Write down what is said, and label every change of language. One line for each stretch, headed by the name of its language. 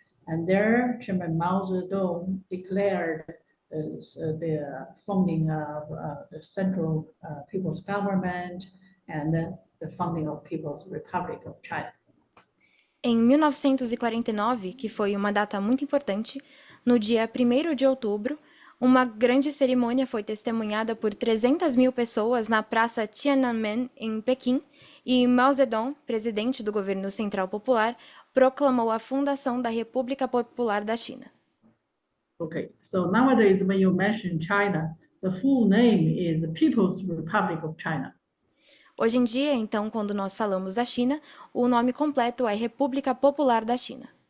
English: And there, Chairman Mao Zedong declared the founding of the Central People's Government and the founding of People's Republic of China.
Portuguese: Em 1949, que foi uma data muito importante, no dia 1º de outubro, uma grande cerimônia foi testemunhada por 300.000 pessoas na Praça Tiananmen, em Pequim, e Mao Zedong, presidente do Governo Central Popular, proclamou a fundação da República Popular da China.
English: Okay, so nowadays when you mention China, the full name is People's Republic of China.
Portuguese: Hoje em dia, então, quando nós falamos da China, o nome completo é República Popular da China.